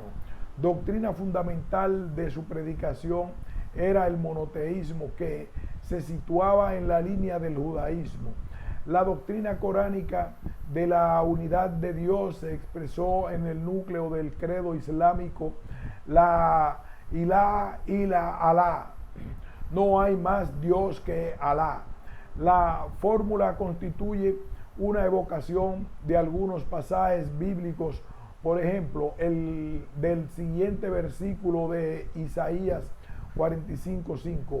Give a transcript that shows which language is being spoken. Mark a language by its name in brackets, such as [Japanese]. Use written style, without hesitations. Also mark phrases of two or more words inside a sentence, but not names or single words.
[Spanish] Doctrina fundamental de su predicación era el monoteísmo, que se situaba en la línea del judaísmo. La doctrina coránica de la unidad de Dios se expresó en el núcleo del credo islámico, [Arabic] لا إله إلا الله. [Spanish] No hay más Dios que Alá. La fórmula constituye una evocación de algunos pasajes bíblicos, por ejemplo, el del siguiente versículo de Isaías 45:5.